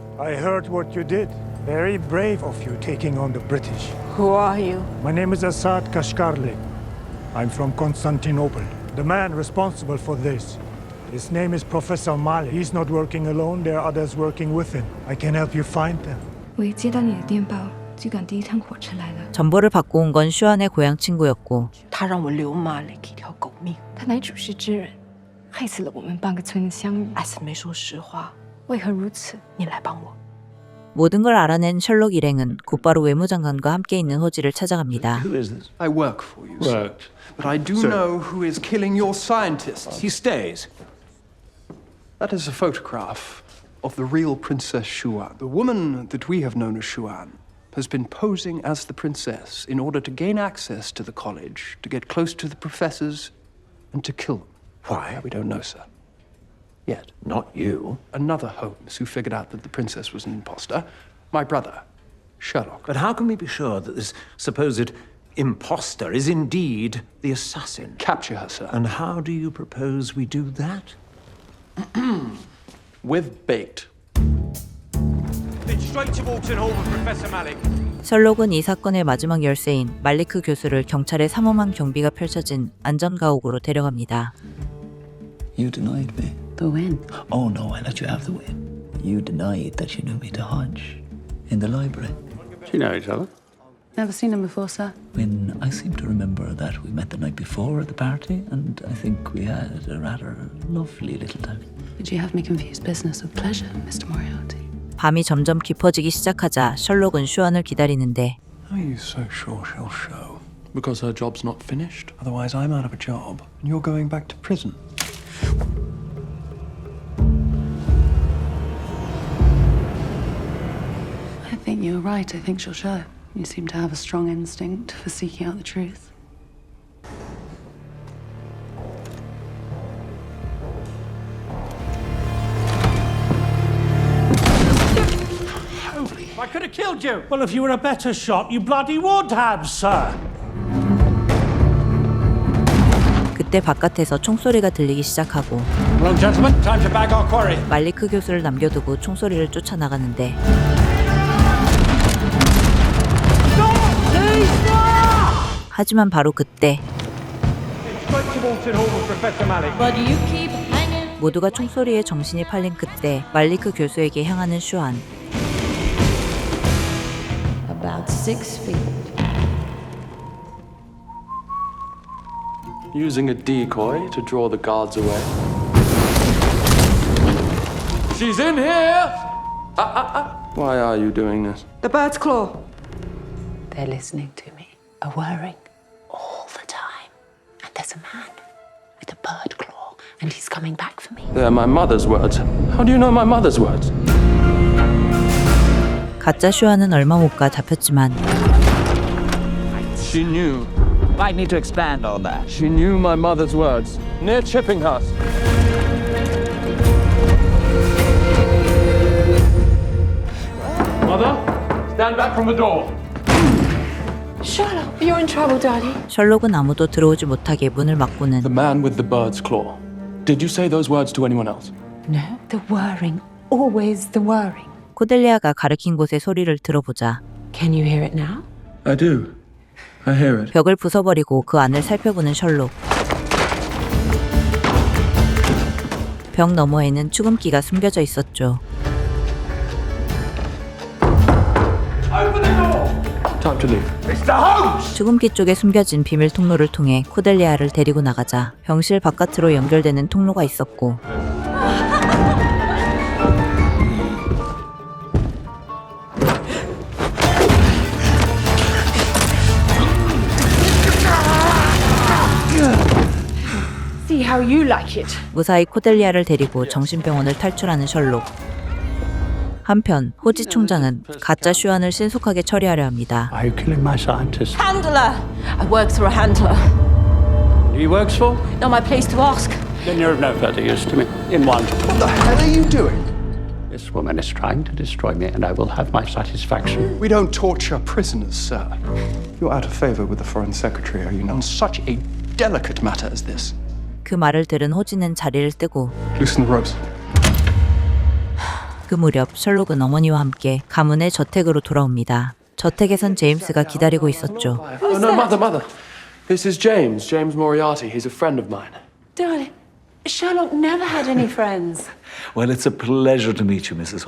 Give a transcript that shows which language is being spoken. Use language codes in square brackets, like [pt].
[en] I heard what you did. Very brave of you taking on the British. Who are you? My name is Asad Kashgarli. I'm from Constantinople. The man responsible for this. His name is Professor Malik. He's not working alone. There are others working with him. I can help you find them. [zh] 我一接到你的电报，就赶第一趟火车来了。 [ko] 전보를 받고 온 건 슈안의 고향 친구였고 [zh] 他让我留Malik一条狗命。他乃主事之人，害死了我们半个村的乡民。艾森没说实话，为何如此？你来帮我。 [ko] 모든 걸 알아낸 셜록 일행은 곧바로 외무장관과 함께 있는 호지를 찾아갑니다. [en] Who is this? I work for you, sir. Worked. But I do know who is killing your scientists. He stays. That is a photograph of the real Princess Xuan. The woman that we have known as Xuan has been posing as the princess in order to gain access to the college, to get close to the professors, and to kill them. Why? We don't know, sir. Yet. Not you. Another Holmes who figured out that the princess was an imposter. My brother, Sherlock. But how can we be sure that this supposed imposter is indeed the assassin? Capture her, sir. And how do you propose we do that? With bait. Then straight towards an hall with Professor Malik. [ko] 셜록은 이 사건의 마지막 열쇠인 말리크 교수를 경찰의 삼엄한 경비가 펼쳐진 안전가옥으로 데려갑니다. [en] You denied me. The win. Oh no, I let you have the win. You denied that you knew me to Hodge in the library. Do you know each other? Never seen him before, sir. When I seem to remember that we met the night before at the party, and I think we had a rather lovely little time. Did you have me confuse business with pleasure, Mr. Moriarty? [ko] 밤이 점점 깊어지기 시작하자 셜록은 슈안을 기다리는데 [en] Are you so sure she'll show? Because her job's not finished. Otherwise, I'm out of a job, and you're going back to prison. I think you're right. I think she'll show. You seem to have a strong instinct for seeking out the truth. I could have killed you. Well, if you were a better shot, you bloody would have, sir. [ko] 그때 바깥에서 총소리가 들리기 시작하고 [en] Well, gentlemen, time to bag our quarry. [ko] 말리크 교수를 남겨두고 총소리를 쫓아나가는데 하지만 바로 그때 모두가 총소리에 정신이 팔린 그때 말리크 교수에게 향하는 슈안. [en] About 6 feet. Using a decoy to draw the guards away. She's in here! Why are you doing this? The bird's claw. They're listening to me, are whirring all the time. And there's a man with a bird claw, and he's coming back for me. They're my mother's words. How do you know my mother's words? [ko] 가짜 슈안은 얼마 못 가 잡혔지만 [en] She knew. Might need to expand on that. She knew my mother's words. Near Chippinghurst. Mother, stand back from the door. Sherlock, you're in trouble, darling. [ko] 셜록은 아무도 들어오지 못하게 문을 막고는 [en] The man with the bird's claw. Did you say those words to anyone else? No, the whirring, always the whirring. [ko] 코델리아가 가리킨 곳의 소리를 들어보자 [en] Can you hear it now? I do. I hear it. [ko] 벽을 부숴버리고 그 안을 살펴보는 셜록. 벽 너머에는 죽음기가 숨겨져 있었죠. [en] Time to leave. [ko] 죽음기 쪽에 숨겨진 비밀 통로를 통해 코델리아를 데리고 나가자 병실 바깥으로 연결되는 통로가 있었고 [en] See how you like it. [ko] 무사히 코델리아를 데리고 정신병원을 탈출하는 셜록. 한편 호지 총장은 가짜 슈안을 신속하게 처리하려 합니다. [en] Are you killing my scientist? Handler! I work through a handler. Who he works for? Not my place to ask. Then you're of no further use to me. In one. What the hell are you doing? This woman is trying to destroy me, and I will have my satisfaction. We don't torture prisoners, sir. You're out of favor with the Foreign Secretary, are you not? On such a delicate matter as this. [ko] 그 말을 들은 호지는 자리를 뜨고 [en] Loosen the ropes. [ko] 그 무렵 셜록은 어머니와 함께 가문의 저택으로 돌아옵니다. 저택에선 제임스가 기다리고 있었죠. [en] Oh, no, mother. This is James Moriarty. He's a friend of mine. Darling, Sherlock never had any friends. Well, it's a pleasure to meet you, Mrs.